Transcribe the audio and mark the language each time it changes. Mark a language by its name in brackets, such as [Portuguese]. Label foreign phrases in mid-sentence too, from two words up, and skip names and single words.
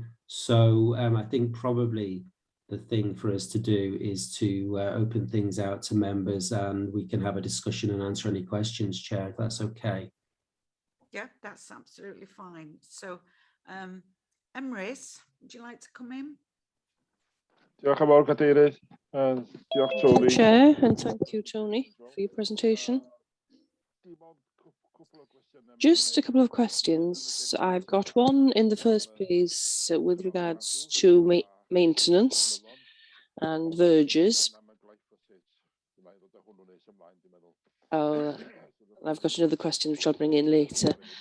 [English] So I think probably the thing for us to do is to open things out to members, and we can have a discussion and answer any questions, Chair, if that's okay. Yeah, that's absolutely fine. So, Emrys, would you like to come in? [Welsh] Diolch yn fawr, Cadeirydd. Diolch, Tony. [English] Chair, and thank you, Tony, for your presentation. Just a couple of questions. I've got one in the first place with regards to maintenance and verges. I've got another question which I'll bring in later.